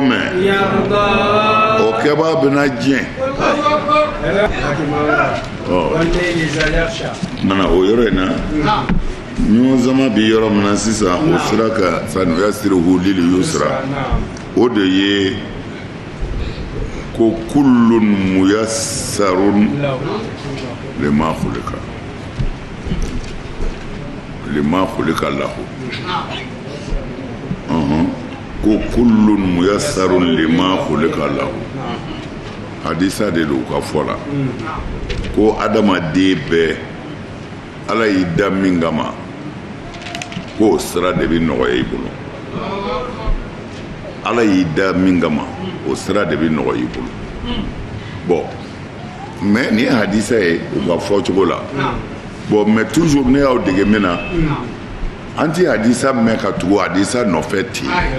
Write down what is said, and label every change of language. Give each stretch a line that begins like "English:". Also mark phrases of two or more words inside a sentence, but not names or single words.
Bambara: mɛn o kɛbaa bɛna diɲɛ mana o yɔrɔ in na ɲɔgɔn zama bi yɔrɔ min na sisan o sira ka
Arabic: فسنيسره لليسرى
Bambara: o de ye ko
Arabic: كل ميسر لما خلق له
Bambara: ko
Arabic: كل ميسر لما خلق له
Bambara: hadisa de do ka fɔ la ko adamaden bɛɛ ala y'i da min kama k'o sira de bɛ nɔgɔya i bolo ala y'i da min kama o sira de bɛ nɔgɔya i bolo
French: bon mais
Bambara: nin ye hadisa ye u ka fɔ cogo la
French: bon mais toujours
Bambara: ne y'aw dege min na an ti hadisa mɛn ka tugu hadisa nɔfɛ ten